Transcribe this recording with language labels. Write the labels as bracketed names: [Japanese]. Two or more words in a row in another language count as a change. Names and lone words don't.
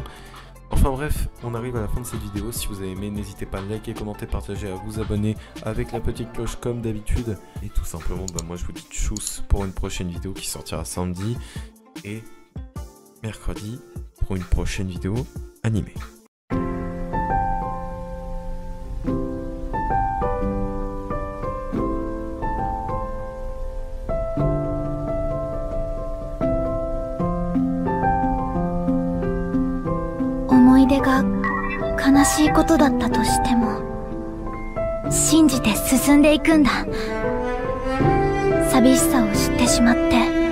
[French] Enfin bref, on arrive à la fin de cette vidéo, si vous avez aimé, n'hésitez pas à liker, commenter, partager, à vous abonner avec la petite cloche comme d'habitude. Et tout simplement, moi je vous dis tchuss pour une prochaine vidéo qui sortira samedi et mercredi pour une prochaine vidéo animée. [Japanese] が悲しいことだったとしても信じて進んでいくんだ。寂しさを知ってしまって